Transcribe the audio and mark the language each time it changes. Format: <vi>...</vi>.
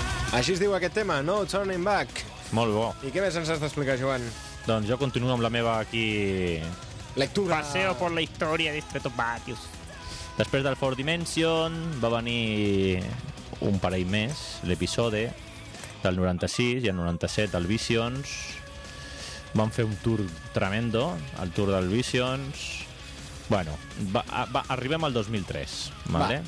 <ca>Així es diu aquest tema, No Turning Back. Molt bo. I què més ens has d'explicar, Joan? Doncs jo continuo amb la meva aquí... Lectura.</ca> <es>Paseo por la historia de Stratovarius.</es> <ca>Després del Four Dimension va venir un parell més, l'episode del 96 i el 97, el Visions. Van fer un tour tremendo, el tour del Visions. Bueno, arribem al 2003. Vale?</ca>